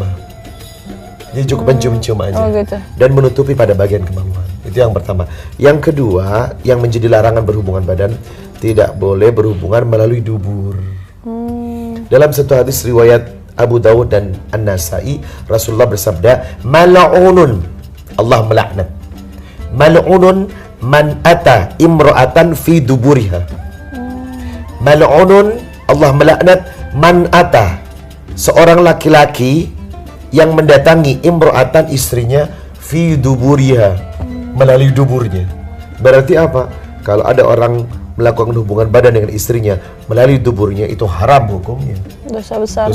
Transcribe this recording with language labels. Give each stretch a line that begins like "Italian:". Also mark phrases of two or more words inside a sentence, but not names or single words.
Indonesian: Jadi cukup mencium-cium aja. Oh, gitu. Dan menutupi pada bagian kemaluan. Itu yang pertama. Yang kedua, yang menjadi larangan berhubungan badan, tidak boleh berhubungan melalui dubur. Dalam satu hadis riwayat Abu Dawud dan An-Nasai, Rasulullah bersabda, "Mal'unun," Allah melaknat.
Arabic: "ملعون من أتى امرأة في دبرها."
Indonesian: Mal'unun, Allah melaknat
Arabic: من أتى,
Indonesian: seorang laki-laki yang mendatangi imra'atan, istrinya,
Arabic: في دبرها,
Indonesian: melalui duburnya. Berarti apa? Kalau ada orang melakukan hubungan badan dengan istrinya melalui duburnya, itu haram hukumnya. Dosa besar.